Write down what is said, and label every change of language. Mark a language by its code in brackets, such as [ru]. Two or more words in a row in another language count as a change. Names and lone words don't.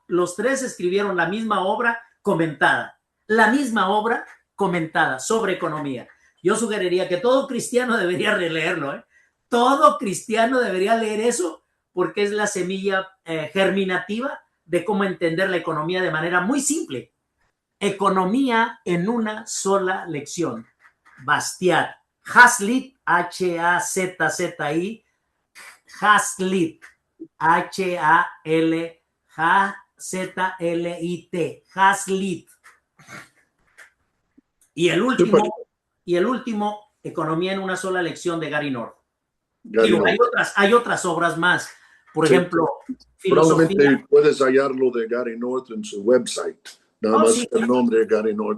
[es] Los 3 escribieron la misma obra comentada sobre economía. Yo sugeriría que todo cristiano debería releerlo, ¿eh? Todo cristiano debería leer eso, porque es la semilla germinativa de cómo entender la economía de manera muy simple. Economía en una sola lección. Bastiat. Hazlitt, H-A-Z-Z-I, Hazlitt, H-A-L, H-A-Z-L-I-T, Hazlitt. Y el último, Economía en una sola lección, de Gary North. Digo, hay otras obras más. Por ejemplo, filosofía. Probablemente puedes hallarlo de Gary North en su website. Nada más sí, el nombre de Gary North.